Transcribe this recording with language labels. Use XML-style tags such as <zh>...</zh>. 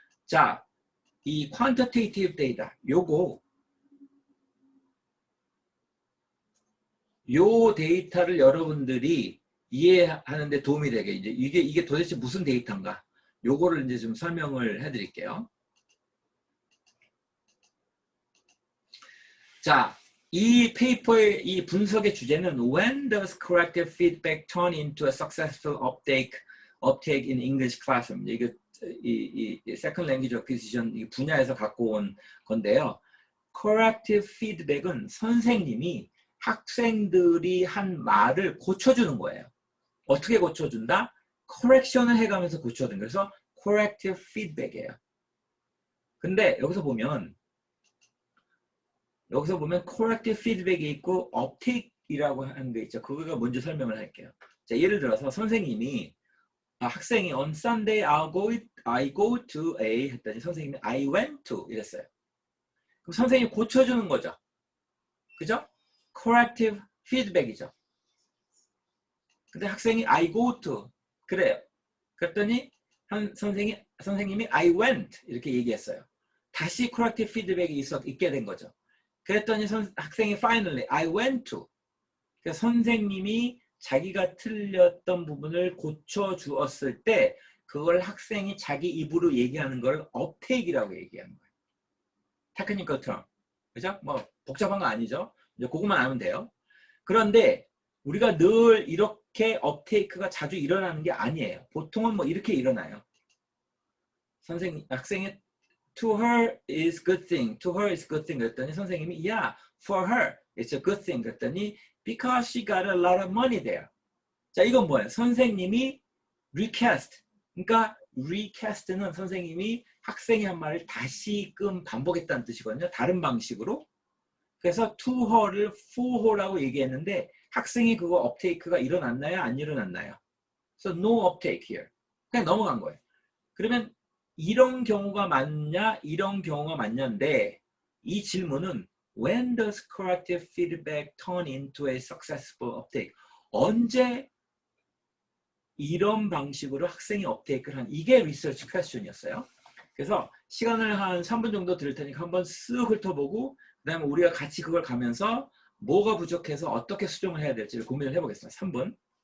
<ko>자, 이 quantitative data 요 데이터를 여러분들이 이해하는 데 도움이 되게 이제 이게 도대체 무슨 데이터인가? 요거를 이제 좀 설명을 해 드릴게요. 자, 이 페이퍼의 이 분석의 주제는</ko> <en>When does corrective feedback turn into a successful uptake in English classroom?</en> <ko>이게 이 second language acquisition 이 분야에서 갖고 온 건데요. corrective feedback은 선생님이 학생들이 한 말을 고쳐주는 거예요. 어떻게 고쳐준다? correction을 해가면서 고쳐주는 거예요. 그래서 corrective feedback이에요. 근데 여기서 보면 corrective feedback이 있고 uptake이라고 하는 게 있죠. 그거가 먼저 설명을 할게요. 자, 예를 들어서 선생님이 학생이</ko> <en>on Sunday I go to A</en> <ko>했더니 선생님이</ko> <en>I went to</en> <ko>이랬어요. 그럼 선생님이 고쳐주는 거죠. 그죠? corrective feedback이죠. 근데 학생이</ko> <en>I go to</en> <ko>그래요. 그랬더니 선생님이</ko> <en>I went</en> <ko>이렇게 얘기했어요. 다시 corrective feedback이 있게 된 거죠. 그랬더니 학생이</ko> <en>finally I went to</en> <ko>그래서 선생님이 자기가 틀렸던 부분을 고쳐주었을 때 그걸 학생이 자기 입으로 얘기하는 걸 업테이크라고 얘기하는 거예요. 테크니컬 term. 그죠? 뭐 복잡한 거 아니죠? 이제 그것만 알면 돼요. 그런데 우리가 늘 이렇게 업테이크가 자주 일어나는 게 아니에요. 보통은 뭐 이렇게 일어나요. 학생이</ko> <en>to her is good thing, to her is good thing</en> <ko>그랬더니 선생님이</ko> <en>yeah, for her it's a good thing</en> <ko>그랬더니</ko> <en>because she got a lot of money there.</en> <ko>자, 이건 뭐예요? 선생님이 recast. 그러니까 recast는 선생님이 학생이 한 말을 다시금 반복했다는 뜻이거든요. 다른 방식으로. 그래서 to her를 for her라고 얘기했는데 학생이 그거 업테이크가 일어났나요? 안 일어났나요?</ko> <en>So no uptake here.</en> <ko>그냥 넘어간 거예요. 그러면 이런 경우가 맞냐? 이런 경우가 맞냐인데 이 질문은</ko> <en>when does corrective feedback turn into a successful uptake?</en> <ko>언제 이런 방식으로 학생이 업테이크를 한 이게 리서치 퀘스천이었어요. 그래서 시간을 한 3분 정도 드릴 테니까 한번 쓱 훑어보고 그 다음에 우리가 같이 그걸 가면서 뭐가 부족해서 어떻게 수정을 해야 될지를 고민을 해보겠습니다. 3분.</ko>